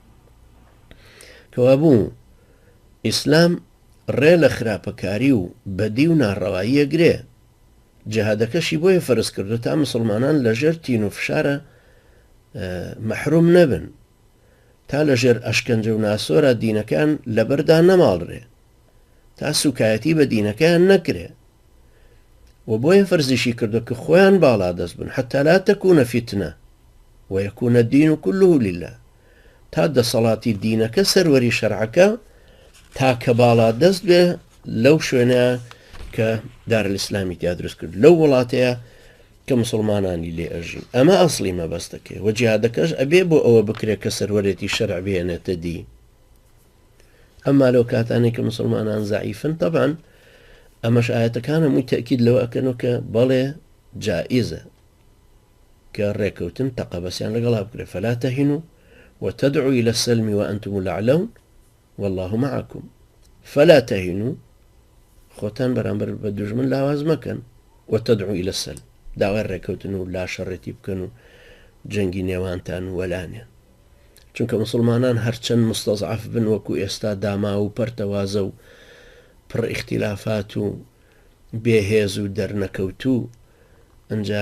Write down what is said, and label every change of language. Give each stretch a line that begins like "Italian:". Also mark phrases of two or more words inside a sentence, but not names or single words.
Central Kurdish: کەوابوو ئیسلام ڕێ لە خراپەکاری و بەدی و ناڕەواییە گرێ جەهادەکەشی بۆیە فەرز کردو تا مسلمانان لەژێر تین و فشارە مەحروم نەبن تا لەژێر ئەشکەنجە و ناسۆرە دینەکان لەبەردا نەماڵڕێ تا سوکایەتی بە دینەکەیان نەکرێ و بۆیە فەرزیشی کردو کە خۆیان باڵا دەست بن
Arabic: حتى لا تكون فتنة ويكون الدين كله لله
Central Kurdish: تا دەسەڵاتی دینەکە سەروەری شەرعەکە تا کە باڵا دەست بێ لەو شوێنە کە دارالئیسلامی تیا دروست کرد لەو وڵاتەیە کە مسلمانانی لێ ئەژین ئەمە ئەسڵی مەبەستەکەی و جیهادەکەش ئەبێ بۆ ئەوە بکرێت کە سەروەرێتی شەرع بێنێتە دی ئەمما لەو کاتانێک کە مسلمانان زعیفن طبعا ئەمەش ئاەتەکان هەمووی تەکید لەوە ئەکەنەوە کە بەڵێ جائزە کە ڕێکەوتن تەقەبەسیان لەگەڵا بکرێت
Arabic: فلا تهنوا وتدعوا إلى السلم وأنتم الأعلون والله معكم فلا تهنوا
Central Kurdish: خۆتان بەرامبەر بە دوژمن لاواز مەکەن
Arabic: وتدعوا إلى السلم
Central Kurdish: داوای ڕێکەوتن و لا شەڕێتی بکەن و جەنگی نێوانتان وەلانێن چونکە مسلمانان هەرچەند مستەضعف بن وەکو ئێستا داما و پەرتەوازە و پڕ ئیختیلافات و بێهێز و دەرنەکەوتوو ئەنجا